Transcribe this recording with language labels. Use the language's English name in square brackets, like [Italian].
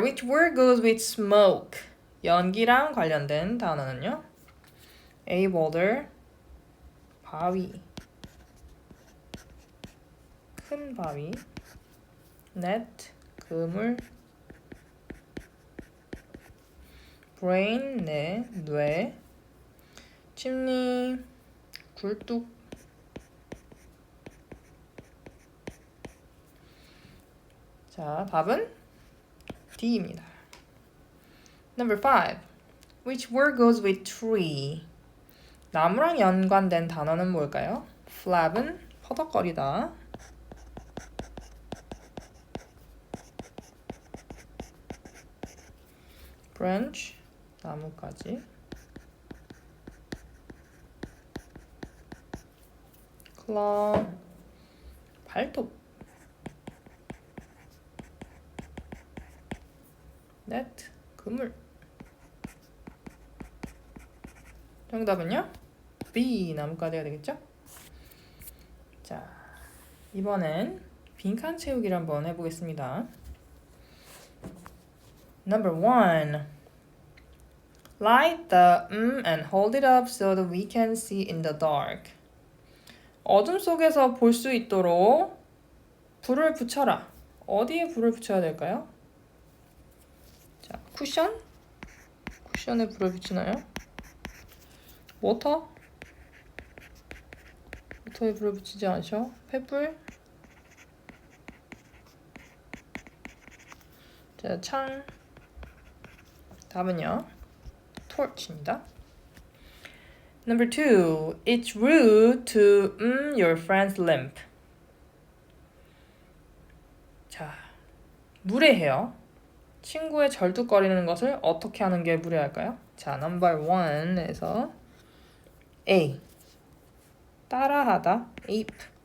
[English] Which word goes with smoke? [Korean] 연기랑 관련된 단어는요? [English] A. boulder. 바위. [Korean] 큰 바위. net. 그물. brain. 뇌. 침리. 굴뚝. 자, 답은 D입니다. Number 5. [English] Which word goes with tree? [Korean] 나무랑 연관된 단어는 뭘까요? flap은 퍼덕거리다. [English] branch, 나무까지. claw, 발톱. net, 그물. [Korean] 정답은요? B, 나뭇가지가 되겠죠? 자, 이번엔 빈칸 채우기를 한번 해보겠습니다. [English] Number 1. Light the and hold it up so that we can see in the dark. [Korean] 어둠 속에서 볼 수 있도록 불을 붙여라. 어디에 불을 붙여야 될까요? 자, 쿠션? 쿠션에 불을 붙이나요? 모터? 모터에 불을 붙이지 않죠? 횃불? 자, 창. 답은요, torch입니다. [English] Number 2. It's rude to your friend's limp. [Korean] 자, 무례해요. 친구의 절뚝거리는 것을 어떻게 하는 게 무례할까요? 자, number 1에서 A. 따라하다. ape.